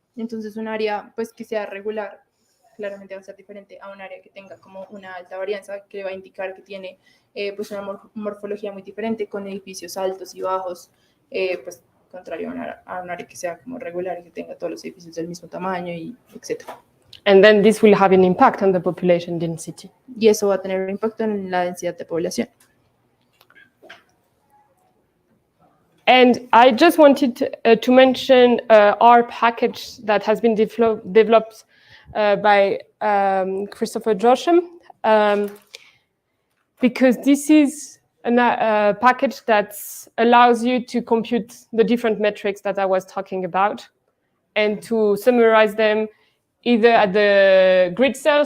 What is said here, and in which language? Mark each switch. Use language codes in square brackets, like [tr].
[es] Entonces, un área pues, que sea regular claramente va a ser diferente a un área que tenga como una alta varianza, que va a indicar que tiene pues una morfología muy diferente, con edificios altos y bajos, pues contrario a un área que sea como regular y que tenga todos los edificios del mismo tamaño, y etc. [en] And then this will have an impact on the population density. [es] Y eso va a tener un impacto en la densidad de población. [en] And I just wanted to mention our package that has been developed by Christopher Josham, because this is a package that allows you to compute the different metrics that I was talking about and to summarize them either at the grid cell.